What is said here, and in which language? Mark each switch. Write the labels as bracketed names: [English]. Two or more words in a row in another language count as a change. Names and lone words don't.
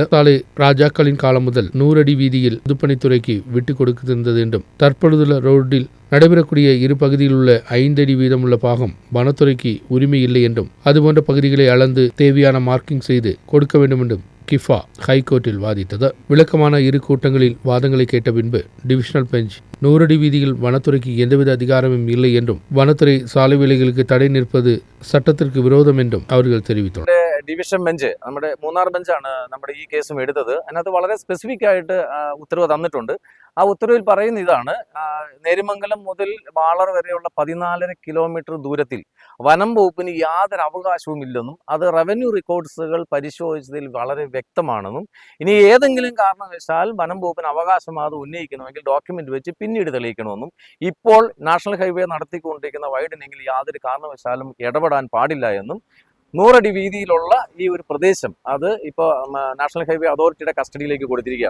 [Tamil] சாலை ராஜாக்களின் காலம் முதல் 100 அடி வீதியில் பொதுப்பணித்துறைக்கு விட்டுக் கொடுத்திருந்தது என்றும் தற்பொழுதுள்ள ரோட்டில் நடைபெறக்கூடிய இரு பகுதியில் உள்ள 5 அடி வீதமுள்ள பாகம் வனத்துறைக்கு உரிமை இல்லை என்றும் அதுபோன்ற பகுதிகளை அளந்து தேவையான மார்க்கிங் செய்து கொடுக்க வேண்டும் என்றும் கிஃபா ஹைகோர்ட்டில் வாதிட்டது. விளக்கமான இரு கூட்டங்களில் வாதங்களை கேட்ட பின்பு [English] divisional bench [Tamil] 100 அடி வீதியில் வனத்துறைக்கு எந்தவித அதிகாரமும் இல்லை என்றும் வனத்துறை சாலை வேலைகளுக்கு தடை நிற்பது சட்டத்திற்கு விரோதம் என்றும் അവர்கள் தெரிவித்தனர். [English] division bench [Malayalam] നമ്മുടെ മൂന്നാർ ബെഞ്ചാണ് നമ്മുടെ ഈ കേസും എടുത്തത്. അതിനകത്ത് വളരെ സ്പെസിഫിക് ആയിട്ട് ഉത്തരവ് തന്നിട്ടുണ്ട്. ആ ഉത്തരവിൽ പറയുന്ന ഇതാണ്: നേരിമംഗലം മുതൽ വാളർ വരെയുള്ള 14.5 കിലോമീറ്റർ ദൂരത്തിൽ വനം വകുപ്പിന് യാതൊരു അവകാശവും ഇല്ലെന്നും അത് [English] revenue records [Malayalam] പരിശോധിച്ചതിൽ വളരെ വ്യക്തമാണെന്നും ഇനി ഏതെങ്കിലും കാരണവശാൽ വനം വകുപ്പിന് അവകാശം അത് ഉന്നയിക്കണമെങ്കിൽ ഡോക്യുമെന്റ് വെച്ച് പിന്നീട് തെളിയിക്കണമെന്നും ഇപ്പോൾ [English] national highway [Malayalam] നടത്തിക്കൊണ്ടിരിക്കുന്ന വൈഡനിങ്ങിൽ യാതൊരു കാരണവശാലും ഇടപെടാൻ പാടില്ല എന്നും 100 അടി വീതിയിലുള്ള ഈ ഒരു പ്രദേശം അത് ഇപ്പോൾ [English] national highway authority [Malayalam] കസ്റ്റഡിയിലേക്ക് കൊടുത്തിരിക്കുകയാണ്.